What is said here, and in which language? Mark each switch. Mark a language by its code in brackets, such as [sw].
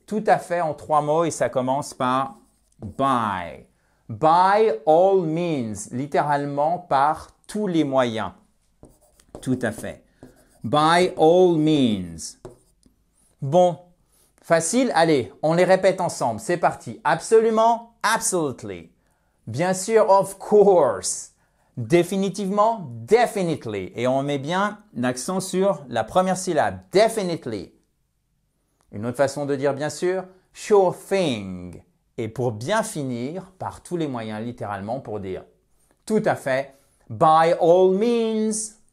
[fr] Tout à fait en trois mots et ça commence par by. [en] By all means, [fr] littéralement par tous les moyens. Tout à fait. [en] By all means. [fr] Bon, facile. Allez, on les répète ensemble. C'est parti. Absolument, [en] absolutely. [fr] Bien sûr, [en] of course. [fr] Définitivement, [en] definitely. [fr] Et on met bien l'accent sur la première syllabe. Definitely. Une autre façon de dire bien sûr, [en] sure thing. [fr] Et pour bien finir, par tous les moyens, littéralement, pour dire tout à fait, [en] by all means.